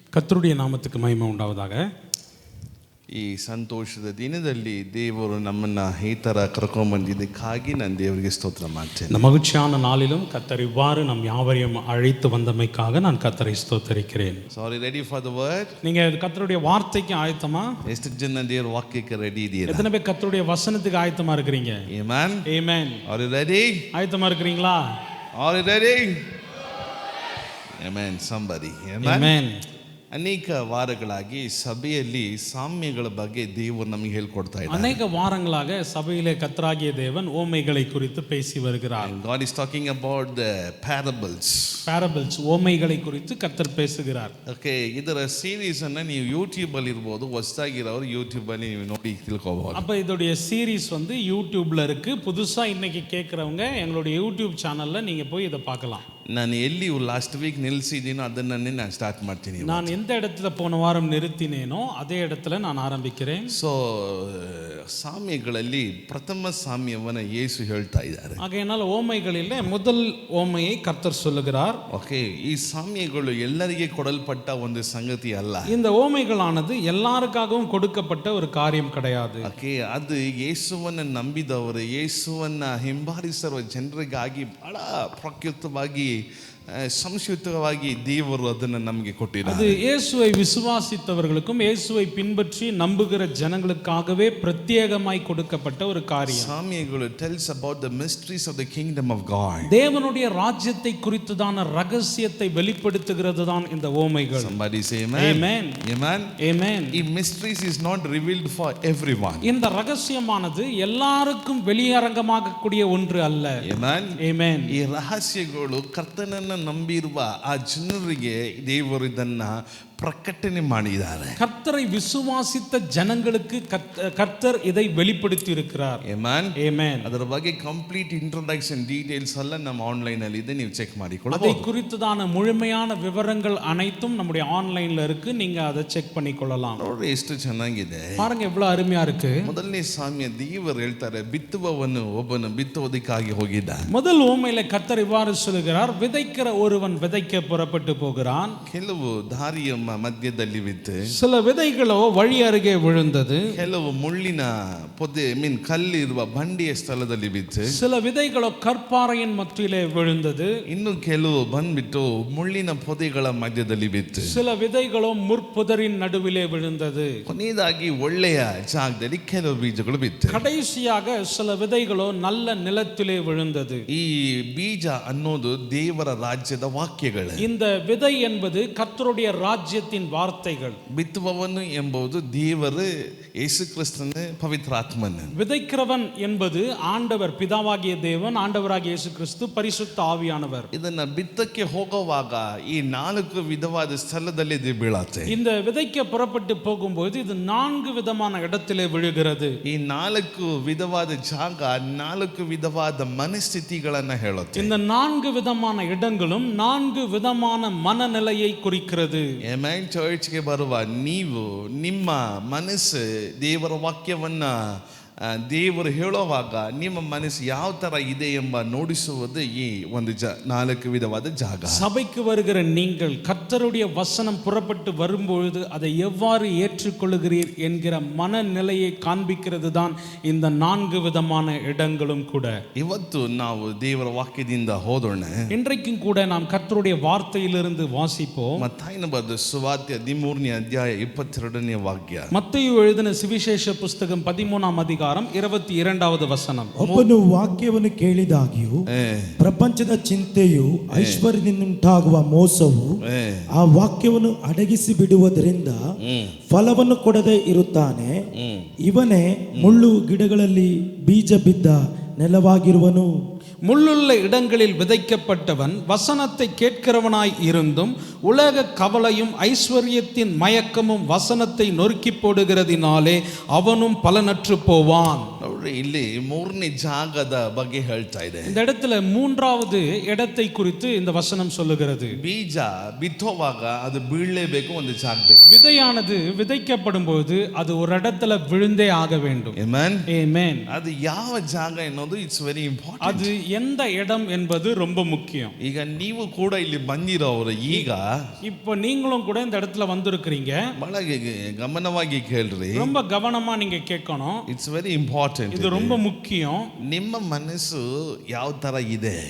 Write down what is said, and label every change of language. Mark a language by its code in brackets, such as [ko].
[ta] கர்த்தருடைய நாமத்துக்கு மகிமை உண்டாவதாக. [kn] ಈ ಸಂತೋಷದ ದಿನದಲ್ಲಿ ದೇವರು ನಮ್ಮನ್ನ ಈ ಥರ ಕರ್ಕೊಂಡ್ಬಂದಿದ್ದಕ್ಕಾಗಿ ನಾನು ದೇವರಿಗೆ ಸ್ತೋತ್ರ ಮಾಡ್ತೇನೆ. [ta] இந்த மகிழ்ச்சியான நாளிலும் கர்த்தர் இவ்வாறு நம் யாவரையும் அழைத்து வந்தமைக்காக நான் கர்த்தரை ஸ்தோத்தரிக்கிறேன். [en] Sorry ready for the word. [ta] நீங்க கர்த்தருடைய வார்த்தைக்கு ஆயத்தமா? [kn] ಎಷ್ಟು ಜನ ದೇವರ ವಾಕ್ಯಕ್ಕೆ ರೆಡಿ ಇದೀರಾ? [ta] எத்தனை பேர் கர்த்தருடைய வசனத்துக்கு ஆயத்தமா இருக்கிறீங்க? [kn] Amen. [ta] Amen. [en] Are you ready? [ta] ஆயத்தமா இருக்கிறீங்களா? [en] Are you ready? Amen. somebody. [ta] ஆமென். [kn] ಅನೇಕ ವಾರಗಳಾಗಿ ಸಭೆಯಲ್ಲಿ ಸಾಮ್ಯಗಳ ಬಗ್ಗೆ ದೇವರು ನಮಗೆ ಹೇಳ್ಕೊಡ್ತಾ ಇದ್ದಾರೆ. [ta] அநேக வாரங்களாக சபையிலே கர்த்தராகிய தேவன் ஓமைகளை குறித்து பேசி வருகிறார். [en] God is talking about the parables. [ta] parables ஓமைகளை குறித்து கர்த்தர் பேசுகிறார். [kn] ಓಕೆ, ಇದರ ಸೀರೀಸ್ ಅನ್ನ ನೀವು ಯೂಟ್ಯೂಬ್ ಅಲ್ಲಿ ಇರಬಹುದು, ಹೊಸದಾಗಿರೋರು ಯೂಟ್ಯೂಬ್ ಅಲ್ಲಿ ನೀವು ನೋಡಿ ತಿಳ್ಕೋಬಹುದು. [ta] அப்ப இதோடைய சீரிஸ் வந்து யூடியூப்ல இருக்கு. புதுசா இன்னைக்கு கேட்கறவங்க எங்களுடைய யூடியூப் சேனல்ல நீங்க போய் இதை பார்க்கலாம். [kn] ನಾನು ಎಲ್ಲಿ ಲಾಸ್ಟ್ ವೀಕ್ ನಿಲ್ಲಿಸಿದ್ದೀನೋ ಅದನ್ನೇ ನಾನು ಸ್ಟಾರ್ಟ್ ಮಾಡ್ತೀನಿ. [ta] நான் எந்த இடத்துல போன வாரம் நிறுத்தினேனோ அதே இடத்துல நான் ஆரம்பிக்கிறேன். [kn] ಸೊ ಸಾಮ್ಯಗಳಲ್ಲಿ ಪ್ರಥಮ ಸಾಮ್ಯವನ್ನ ಯೇಸು ಹೇಳ್ತಾ ಇದ್ದಾರೆ. [ta] ஆகையால் ஓமைகளிலே முதல் ஓமையை கர்த்தர் சொல்லுகிறார். [kn] ಓಕೆ, ಈ ಸಾಮ್ಯಗಳು ಎಲ್ಲರಿಗೆ ಕೊಡಲ್ಪಟ್ಟ ಒಂದು ಸಂಗತಿ ಅಲ್ಲ. [ta] இந்த ஓமைகளானது எல்லாருக்காகவும் கொடுக்கப்பட்ட ஒரு காரியம் கிடையாது. [kn] ಓಕೆ, ಅದು ಯೇಸುವನ್ನ ನಂಬಿದವರು, ಯೇಸುವನ್ನ ಹಿಂಬಾಲಿಸಿರುವ ಜನರಿಗಾಗಿ ಬಹಳ ಪ್ರಕೃತವಾಗಿ ಸಂಕ್ಷಿಪ್ತವಾಗಿ ದೇವರು ಅದನ್ನು ನಮಗೆ ಕೊಟ್ಟಿದ್ದಾರೆ. [ta] அது இயேசுவை விசுவாசித்தவர்களுக்கும் இயேசுவை பின்பற்றி நம்புகிற ஜனங்களுக்காகவே பிரத்யேகமாய் கொடுக்கப்பட்ட ஒரு காரியம். [en] சாமியಗಳು tells about the mysteries of the kingdom of God. [ta] தேவனுடைய ராஜ்யத்தை குறித்ததான ரகசியத்தை வெளிப்படுத்துகிறது தான் இந்த ஓமைகள். [en] Somebody say amen. Amen. Amen. Amen. ಈ mysteries is not revealed for everyone. [ta] இந்த ரகசியமானது எல்லாருக்கும் வெளியரங்கமாகக்கூடிய ஒன்று அல்ல. [en] Amen. Amen. [kn] ಈ ರಹಸ್ಯಗಳು ಕರ್ತನನ್ನ ನಂಬಿರುವ ಆ ಜನರಿಗೆ ದೇವರು ಇದನ್ನ ಪ್ರಕಟಣೆ ಮಾಡಿದ್ದಾರೆ. [ta] கர்த்தரை விசுவாசித்த ஜனங்களுக்கு கர்த்தர் இதை வெளிப்படுத்தி இருக்கிறார். [en] Amen. Amen. [kn] ಅದರ ಬಗ್ಗೆ ಕಂಪ್ಲೀಟ್ ಇಂಟ್ರೊಡಕ್ಷನ್ ಡೀಟೇಲ್ಸ್ ಎಲ್ಲ ನಮ್ಮ ಆನ್ಲೈನ್ ಅಲ್ಲಿ ಇದೆ, ನೀವು ಚೆಕ್ ಮಾಡಿಕೊಳ್ಳಬಹುದು. [ta] அதை குறித்ததான முழுமையான விவரங்கள் அனைத்தும் நம்முடைய ஆன்லைன்ல இருக்கு, நீங்க அதை செக் பண்ணிக்கொள்ளலாம். [kn] ನೋಡಿ ಎಷ್ಟು ಚೆನ್ನಾಗಿದೆ, [ta] பாருங்க எவ்வளவு அருமையா இருக்கு. [kn] ಮೊದಲನೇ ಸಾಮ್ಯ ದೇವರು ಹೇಳ್ತಾರೆ, ಬಿತ್ತುವವನು ಒಬ್ಬನು ಬಿತ್ತುವುದಕ್ಕಾಗಿ ಹೋಗಿದ್ದ. [ta] முதல் ஓமையில கர்த்தர் இவ்வாறு சொல்கிறார், விதைக்கிற ஒருவன் விதைக்க புறப்பட்டு போகிறான். [kn] ಕೆಲವು ದಾರಿಯ ಮಧ್ಯದಲ್ಲಿ ಬಿತ್ತು, [ta] சில விதைகளோ வழி அருகே விழுந்தது. [kn] ಕೆಲವು ಮುಳ್ಳಿನ ಪೊದೆ ಕಲ್ಲಿರುವ ಬಂಡೆಯ ಸ್ಥಳದಲ್ಲಿ ಬಿತ್ತು. [ta] சில விதைகளோ கற்பாறையின் மத்தியிலே விழுந்தது. [kn] ಇನ್ನು ಕೆಲವು ಬಂದ್ಬಿಟ್ಟು ಮುಳ್ಳಿನ ಪೊದೆಗಳ ಮಧ್ಯದಲ್ಲಿ ಬಿತ್ತು. [ta] சில விதைகளோ முற்புதரின் நடுவிலே விழுந்தது. [kn] ಕೊನೆಯದಾಗಿ ಒಳ್ಳೆಯ ಜಾಗದಲ್ಲಿ ಕೆಲವು ಬೀಜಗಳು ಬಿತ್ತು. [ta] கடைசியாக சில விதைகளோ நல்ல நிலத்திலே விழுந்தது. [kn] ಈ ಬೀಜ ಅನ್ನೋದು ದೇವರ ರಾಜ್ಯದ ವಾಕ್ಯಗಳು. [ta] இந்த விதை என்பது கர்த்தருடைய ராஜ்யத்தின் வார்த்தைகள். [kn] ಬಿತ್ತುವವನು ಎಂಬುದು ದೇವರು, ಯೇಸು ಕ್ರಿಸ್ತನ ಪವಿತ್ರಾತ್ಮನು. [ta] விதைக்கிறவன் என்பது ஆண்டவர், பிதாவாகிய தேவன், ஆண்டவராகிய இயேசு கிறிஸ்து, பரிசுத்த ஆவியானவர். [kn] ಇದನ್ನ ಬಿತ್ತಕ್ಕೆ ಹೋಗುವಾಗ ಈ 4 ವಿಧವಾದ ಸ್ಥಳದಲ್ಲಿ ಇದು ಬೀಳತ್ತೆ. [ta] இந்த விதைக்க புறப்பட்டு போகும்போது இது 4 விதமான இடத்திலே விழுகிறது. [kn] ಈ 4 ವಿಧವಾದ ಜಾಗ 4 ವಿಧವಾದ ಮನಸ್ಥಿತಿಗಳನ್ನ ಹೇಳುತ್ತೆ. [ta] இந்த 4 விதமான இடங்களும் 4 விதமான மனநிலையை குறிக்கிறது. [kn] ಆಮೆನ್. ಚರ್ಚ್ಗೆ ಬರುವ ನೀವು ನಿಮ್ಮ ಮನಸ್ಸು ದೇವರ ವಾಕ್ಯವನ್ನ ದೇವರು ಹೇಳುವಾಗ ನಿಮ್ಮ ಮನಸ್ಸು ಯಾವ ತರ ಇದೆ ಎಂಬ ನೋಡಿಸುವುದು ಈ ಒಂದು 4 ವಿಧವಾದ ಜಾಗ. [ta] சபைக்கு வருகிற நீங்கள் கர்த்தருடைய வசனம் புறப்பட்டு வரும்பொழுது அதை எவ்வாறு ஏற்றுக்கொள்கிறீர் என்கிற மனநிலையை காண்பிக்கிறது தான் இந்த 4 விதமான இடங்களும் கூட. [kn] ಇವತ್ತು ನಾವು ದೇವರ ವಾಕ್ಯದಿಂದ ಹೋದೋಣ. [ta] இன்றைக்கும் கூட நாம் கர்த்தருடைய வார்த்தையிலிருந்து வாசிப்போம். [kn] ಮತ್ತಾಯನ ಬರೆದ ಸುವಾರ್ತೆ 13ನೇ ಅಧ್ಯಾಯ 22ನೇ ವಾಕ್ಯ. [ta] மத்தேயு எழுதின சுவிசேஷ புஸ்தகம் 13ஆம் அதிகாரம் 22வது ವಚನ. [kn] ಒಬ್ಬನು ವಾಕ್ಯವನ್ನು ಕೇಳಿದಾಗ್ಯೂ ಪ್ರಪಂಚದ ಚಿಂತೆಯು ಐಶ್ವರ್ಯದಿಂದುಂಟಾಗುವ ಮೋಸವು ಆ ವಾಕ್ಯವನ್ನು ಅಡಗಿಸಿ ಬಿಡುವುದರಿಂದ ಫಲವನ್ನು ಕೊಡದೆ ಇರುತ್ತಾನೆ. ಇವನೇ ಮುಳ್ಳು ಗಿಡಗಳಲ್ಲಿ ಬೀಜ ಬಿದ್ದ ನೆಲವಾಗಿರುವನು. [ta] முள்ளுள்ள இடங்களில் விதைக்கப்பட்டவன் வசனத்தை கேட்கிறவனாய் இருந்தும் உலக கவலையும் ஐஸ்வர்யத்தின் மயக்கமும் வசனத்தை நொறுக்கி போடுகிறதினாலே அவனும் பலனற்று போவான். [kn] ಇಲ್ಲಿ 3ನೇ ಜಾಗದ ಬಗ್ಗೆ ಹೇಳ್ತಾ ಇದೆ. [ta] இந்த இடத்துல 3வது இடத்தை குறித்து இந்த வசனம் சொல்லுகிறது. [kn] ಬೀಜ ಬಿತ್ತುವಾಗ ಅದು ಬೀಳಲೇಬೇಕು ಒಂದು ಜಾಗದಲ್ಲಿ. [ta] விதையானது விதைக்கப்படும் போது அது ஒரு இடத்துல விழுந்தே ஆக வேண்டும். [en] Amen. Amen. [kn] ಅದು ಯಾವ ಜಾಗ ಅನ್ನೋದು [en] It's very important. [ta] அது எந்த இடம் என்பது ரொம்ப முக்கியம். [kn] ಈಗ ನೀವು ಕೂಡ ಇಲ್ಲಿ ಬಂದಿರೋರು ಈಗ [ta] இப்போ நீங்களும் கூட இந்த இடத்துல வந்திருக்கிறீங்க. [kn] ಬಹಳ ಗಮನವಾಗಿ ಕೇಳ್ರಿ. [ta] ரொம்ப கவனமா நீங்க கேட்கணும். [en] It's very important. [ta] இது ரொம்ப முக்கியம். [kn] ನಿಮ್ಮ ಮನಸ್ಸು ಯಾವ ತರ ಇದೆ,